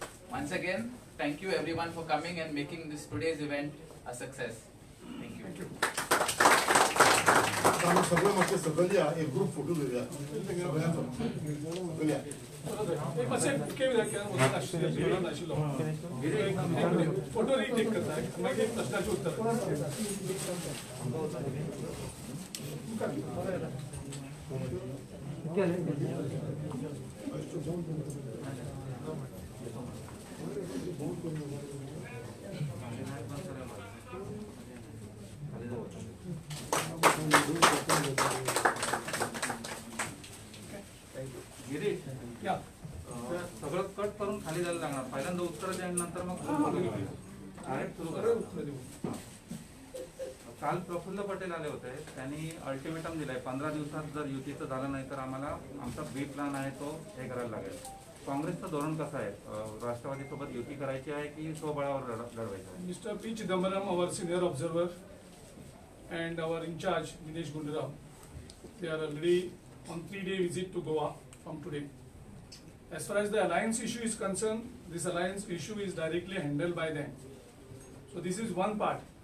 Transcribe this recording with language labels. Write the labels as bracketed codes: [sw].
[en] Once again, thank you everyone for coming and making this today's event a success. Thank you. [mr] आम्ही सगळे मागचे सगळे या एक ग्रुप फोटो घेऊया सगळ्यांचो सगळे या. [kok] एक मातशें केवी नाशिल्लो फोटो रिटेक करता मागीर प्रश्नाचें उत्तर [mr] गिरीश या सगळं कट करून खाली जायला लागणार पहिल्यांदा उत्तर द्या आणि नंतर मग डायरेक्ट सुरू करा. उत्तर देऊ. काल प्रफुल्ल पटेल आले होते, त्यांनी अल्टिमेटम दिलाय 15 दिवसात जर युतीचं झालं नाही तर आम्हाला आमचा बी प्लॅन आहे तो हे करायला लागेल. काँग्रेसचं धोरण कसं आहे? राष्ट्रवादीसोबत युती करायची आहे की स्वबळावर लढवायचं आहे? [en] Mr. P. Chidambaram, our senior observer, and our in charge, Dinesh Gundurao, they are already on 3-day visit to Goa from today. As far as the alliance issue is concerned, this alliance issue is directly handled by them. So this is one part.